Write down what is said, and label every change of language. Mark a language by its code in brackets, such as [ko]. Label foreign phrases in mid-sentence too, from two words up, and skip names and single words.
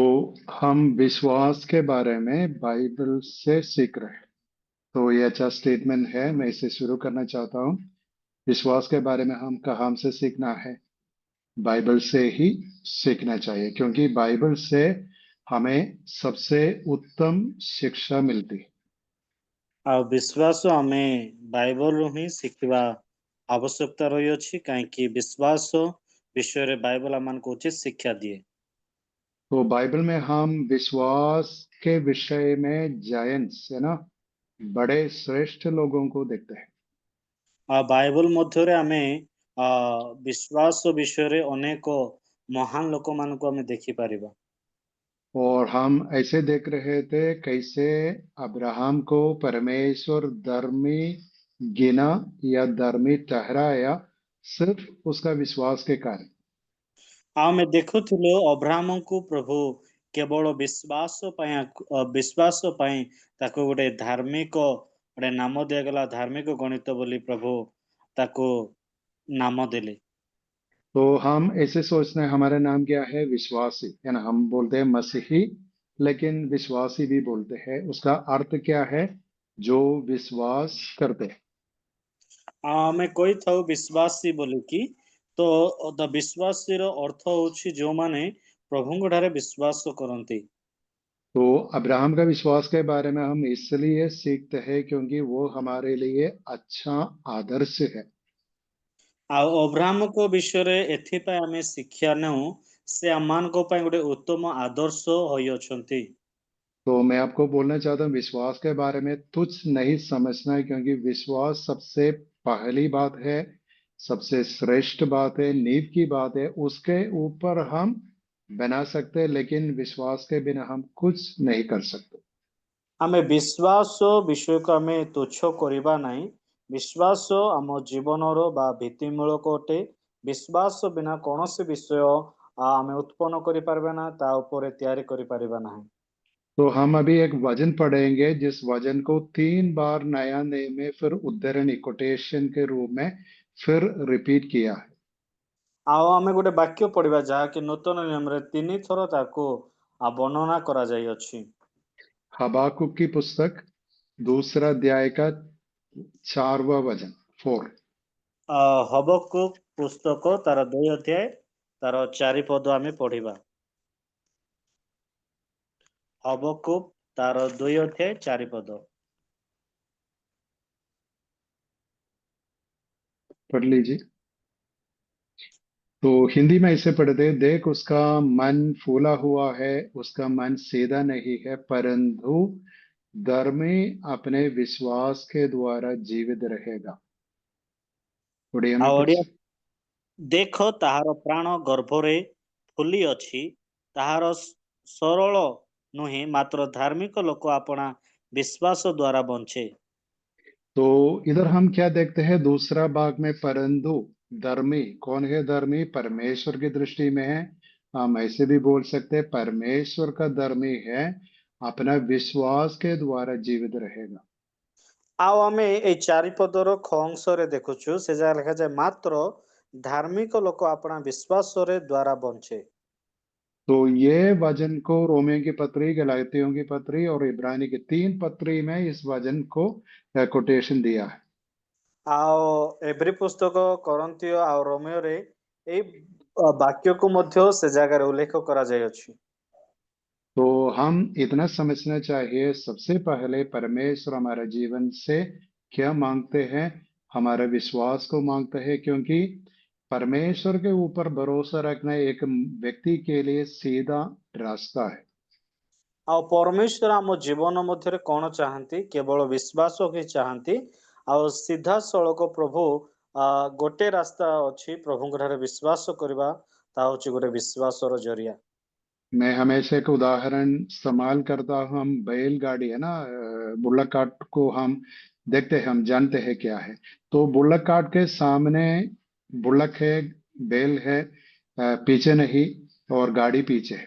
[hi] हम विश्वास के बारे में बाइबल से सीख रहे हैं। तो ये अच्छा स्टेटमेंट है, मैं इसे शुरू करना चाहता हूँ। विश्वास के बारे में हम कहाँ से सीखना है? बाइबल से ही सीखना चाहिए, क्योंकि बाइबल से हमें सबसे उत्तम शिक्षा मिलती है। [or] ଆଉ ବିଶ୍ୱାସ ଆମେ ବାଇବଲରୁ ହିଁ ଶିଖିବା ଆବଶ୍ୟକତା ରହିଅଛି, କାହିଁକି ବିଶ୍ୱାସ ବିଷୟରେ ବାଇବଲ ଆମମାନଙ୍କୁ ଉଚିତ ଶିକ୍ଷା ଦିଏ। [hi] तो बाइबल में हम विश्वास के विषय में जायंट्स है ना, बड़े श्रेष्ठ लोगों को देखते हैं। [or] ଆଉ ବାଇବଲ ମଧ୍ୟରେ ଆମେ ବିଶ୍ୱାସ ବିଷୟରେ ଅନେକ ମହାନ ଲୋକମାନଙ୍କୁ ଆମେ ଦେଖିପାରିବା। [hi] और हम ऐसे देख रहे थे कैसे अब्राहम को परमेश्वर धर्मी गिना या धर्मी ठहराया, सिर्फ उसका विश्वास के कारण। ଆଉ ଆମେ ଦେଖୁଥିଲୁ ଅବ୍ରାହ୍ମଙ୍କୁ ପ୍ରଭୁ କେବଳ ବିଶ୍ୱାସ ପାଇଁ ତାକୁ ଗୋଟେ ଧାର୍ମିକ ଗୋଟେ ନାମ ଦିଆଗଲା, ଧାର୍ମିକ ଗଣିତ ବୋଲି ପ୍ରଭୁ ତାକୁ ନାମ ଦେଲେ। तो हम ऐसे सोचते हैं हमारा नाम क्या है? विश्वासी है ना। हम बोलते हैं मसीही, लेकिन विश्वासी भी बोलते हैं। उसका अर्थ क्या है? जो विश्वास करते हैं। [or] ଆମେ କହିଥାଉ ବିଶ୍ୱାସୀ ବୋଲିକି, ତ ବିଶ୍ୱାସୀର ଅର୍ଥ ହଉଛି ଯୋଉମାନେ ପ୍ରଭୁଙ୍କ ଠାରେ ବିଶ୍ୱାସ କରନ୍ତି। [hi] तो अब्राहम का विश्वास के बारे में हम इसलिए सीखते हैं क्योंकि वो हमारे लिए अच्छा आदर्श है। [or] ଆଉ ଅବ୍ରାହ୍ମଙ୍କ ବିଷୟରେ ଏଥିପାଇଁ ଆମେ ଶିକ୍ଷା ନେଉ, ସେ ଆମମାନଙ୍କ ପାଇଁ ଗୋଟେ ଉତ୍ତମ ଆଦର୍ଶ ହୋଇଅଛନ୍ତି। [hi] तो मैं आपको बोलना चाहता हूँ, विश्वास के बारे में तुच्छ नहीं समझना है, क्योंकि विश्वास सबसे पहली बात है, सबसे श्रेष्ठ बात है, नींव की बात है। उसके ऊपर हम बना सकते हैं, लेकिन विश्वास के बिना हम कुछ नहीं कर सकते। [or] ଆମେ ବିଶ୍ୱାସ ବିଷୟକୁ ଆମେ ତୁଚ୍ଛ କରିବା ନାହିଁ। ବିଶ୍ୱାସ ଆମ ଜୀବନର ବା ଭିତ୍ତିମୂଳକ ଅଟେ। ବିଶ୍ୱାସ ବିନା କୌଣସି ବିଷୟ ଆମେ ଉତ୍ପନ୍ନ କରିପାରିବା ନା, ତା ଉପରେ ତିଆରି କରିପାରିବା ନାହିଁ। [hi] तो हम अभी एक वचन पढ़ेंगे, जिस वचन को 3 बार नया नियम में, फिर उद्धरण कोटेशन के रूप में फिर रिपीट किया है। [or] ଆଉ ଆମେ ଗୋଟେ ବାକ୍ୟ ପଢିବା ଯାହାକି ନୂତନ ନିୟମରେ 3 ଥର ତାକୁ ବର୍ଣ୍ଣନା କରାଯାଇଅଛି। [hi] हबाकुक की पुस्तक 2 अध्याय का 4वां वचन 4। [or] ହବକୁକ ପୁସ୍ତକ ତାର 2 ଅଧ୍ୟାୟ ତାର 4 ପଦ ଆମେ ପଢିବା। ହବକୁକ ତାର 2 ଅଧ୍ୟାୟ 4 ପଦ। [hi] पढ़ लीजिए। तो हिंदी में ऐसे पढ़ते हैं, देख उसका मन फूला हुआ है, उसका मन सीधा नहीं है, परंतु धर्मी अपने विश्वास के द्वारा जीवित रहेगा। उड़िया में [or] ଆଉ [hi] कुछ। [or] ଓଡିଆ, ଦେଖ ତାହାର ପ୍ରାଣ ଗର୍ଭରେ ଫୁଲି ଅଛି, ତାହାର ସରଳ ନୁହେଁ, ମାତ୍ର ଧାର୍ମିକ ଲୋକ ଆପଣା ବିଶ୍ୱାସ ଦ୍ୱାରା ବଞ୍ଚେ। [hi] तो इधर हम क्या देखते हैं? दूसरा भाग में परंतु धर्मी कौन है? धर्मी परमेश्वर की दृष्टि में है। हम ऐसे भी बोल सकते हैं, परमेश्वर का धर्मी है, अपना विश्वास के द्वारा जीवित रहेगा। [or] ଆଉ ଆମେ ଏଇ 4 ପଦର ख ଅଂଶରେ ଦେଖୁଛୁ, ସେ ଯାହା ଲେଖାଯାଏ, ମାତ୍ର ଧାର୍ମିକ ଲୋକ ଆପଣା ବିଶ୍ୱାସରେ ଦ୍ୱାରା ବଞ୍ଚେ। [hi] तो ये वचन को रोमियो की पत्री, गलातियों की पत्री और इब्रानी की 3 पत्री में इस वचन को कोटेशन दिया है। [or] ଆଉ ଏଭ୍ରି ପୁସ୍ତକ, କରନ୍ତୀୟ ଆଉ ରୋମିଓରେ ଏଇ ବାକ୍ୟକୁ ମଧ୍ୟ ସେ ଜାଗାରେ ଉଲ୍ଲେଖ କରାଯାଇଅଛି। [hi] तो हम इतना समझना चाहिए, सबसे पहले परमेश्वर हमारे जीवन से क्या मांगते हैं? हमारे विश्वास को मांगते हैं, क्योंकि परमेश्वर के ऊपर भरोसा रखना एक व्यक्ति के लिए सीधा रास्ता है। [or] ଆଉ ପରମେଶ୍ୱର ଆମ ଜୀବନ ମଧ୍ୟରେ କଣ ଚାହାନ୍ତି? କେବଳ ବିଶ୍ୱାସ ହିଁ ଚାହାନ୍ତି। ଆଉ ସିଧାସଳଖ ପ୍ରଭୁ ଗୋଟେ ରାସ୍ତା ଅଛି, ପ୍ରଭୁଙ୍କ ଠାରେ ବିଶ୍ୱାସ କରିବା, ତା ହଉଛି ଗୋଟେ ବିଶ୍ୱାସର ଜରିଆ। [hi] मैं हमेशा एक उदाहरण इस्तेमाल करता हूँ। हम बैलगाड़ी है ना, [en] bullock cart [hi] को हम देखते हैं, हम जानते हैं क्या है। तो [en] bullock cart [hi] के सामने बुल्लक है, बैल है, पीछे नहीं, और गाड़ी पीछे है।